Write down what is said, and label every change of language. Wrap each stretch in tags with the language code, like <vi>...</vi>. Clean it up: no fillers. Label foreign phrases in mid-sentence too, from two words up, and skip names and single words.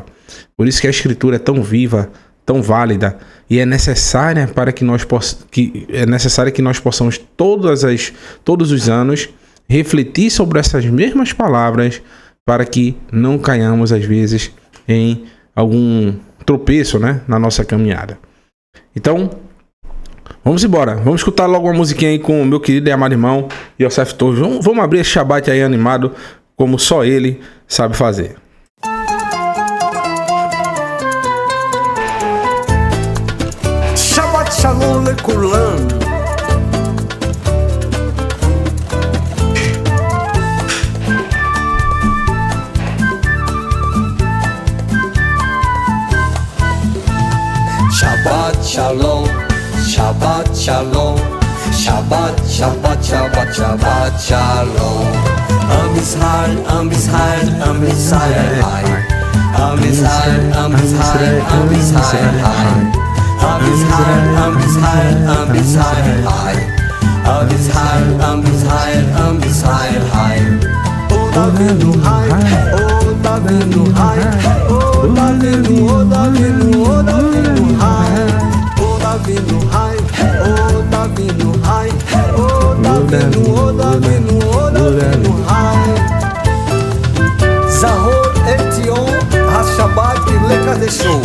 <pt>Por isso que a escritura é tão viva, tão válida, e é necessária para que nós possamos todos os anos refletir sobre essas mesmas palavras, para que não caiamos às vezes em algum tropeço, né, na nossa caminhada. Então, vamos embora. Vamos escutar logo uma musiquinha aí com o meu querido e amado irmão Yosef Torres. Vamos abrir esse Shabat aí animado, como só ele sabe fazer.</pt> <he>שבת שלום לכולם. שבת שלום, שבת שלום, שבת, שבת, שבת, שבת שלום. עם ישראל, עם ישראל, עם ישראל, חי. עם ישראל, עם ישראל, עם ישראל, חי. עם ישראל, עם ישראל, עם ישראל, חי. עם ישראל, עם ישראל, עם ישראל, Hai. עוד אבינו חי, עוד אבינו חי, עוד אבינו, עוד אבינו, עוד אבינו חי. עוד אבינו חי, עוד אבינו חי, עוד אבינו, עוד אבינו, עוד אבינו חי. זכור את יום השבת לקדשו.</he>